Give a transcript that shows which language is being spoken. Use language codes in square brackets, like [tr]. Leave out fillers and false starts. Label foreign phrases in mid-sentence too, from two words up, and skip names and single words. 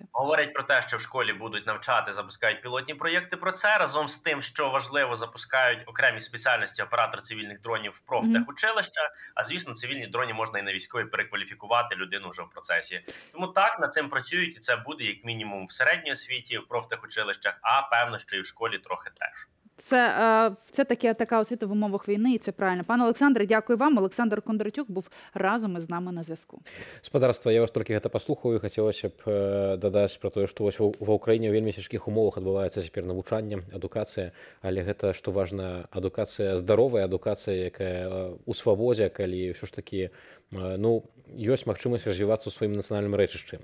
[uk] Говорять про те, що в школі будуть навчати, запускають пілотні проєкти про це, разом з тим, що важливо, запускають окремі спеціальності оператор цивільних дронів в профтехучилища, а звісно, цивільні дроні можна і на військові перекваліфікувати людину вже в процесі. Тому так, над цим працюють, і це буде як мінімум в середній освіті, в профтехучилищах, а певно, що і в школі трохи теж. Це така освіта в умовах війни, і це правильно. Пане Олександре, дякую вам. Олександр Кондратюк був разом із нами на зв'язку. [be] Спадарства, я вас толькі гэта паслухаю, хацелася б дадаць пра тое, што вось ва Ўкраіне ў вельмі цяжкіх умовах адбываецца цяпер навучанне, адукацыя, але гэта, што важна, адукацыя здаровая, адукацыя, якая ў свабодзе, калі ўсё ж такі ёсць магчымасць развівацца ў сваім нацыянальным рэчышчы.